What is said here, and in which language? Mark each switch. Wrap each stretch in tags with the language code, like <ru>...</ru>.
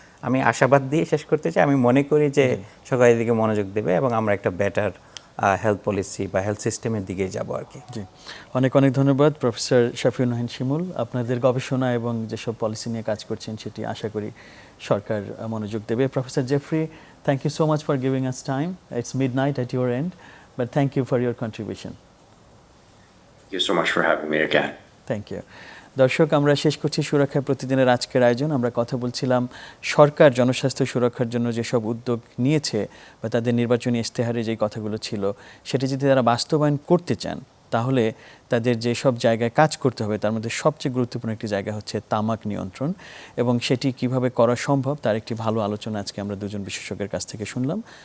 <bn>আমি আশাবাদ দিয়ে শেষ করতে চাই, আমি মনে করি যে সরকার এদিকে মনোযোগ দেবে এবং আমরা একটা বেটার হেলথ পলিসি বা হেলথ সিস্টেমের দিকে যাব আর কি। জি, অনেক ধন্যবাদ প্রফেসর শাফিউর নাহিন শিমুল। আপনাদের গবেষণা এবং যেসব পলিসি নিয়ে কাজ করছেন সেটি আশা করি সরকার মনোযোগ দেবে।</bn> <en>Professor Jeffrey, thank you so much for giving us time. It's midnight at your end, but thank you for your contribution. Thank you so much for having me again. Thank you.</en> <bn>দর্শক, আমরা শেষ করছি সুরক্ষা প্রতিদিনের আজকের আয়োজন। আমরা কথা বলছিলাম সরকার জনস্বাস্থ্য সুরক্ষার জন্য যেসব উদ্যোগ নিয়েছে বা তাদের নির্বাচনী ইশতেহারে যেই কথাগুলো ছিল, সেটি যদি তারা বাস্তবায়ন করতে চান, তাহলে তাদের যেসব জায়গায় কাজ করতে হবে তার মধ্যে সবচেয়ে গুরুত্বপূর্ণ একটি জায়গা হচ্ছে তামাক নিয়ন্ত্রণ, এবং সেটি কিভাবে করা সম্ভব তার একটি ভালো আলোচনা আজকে আমরা দুজন বিশেষজ্ঞের কাছ থেকে শুনলাম।</bn>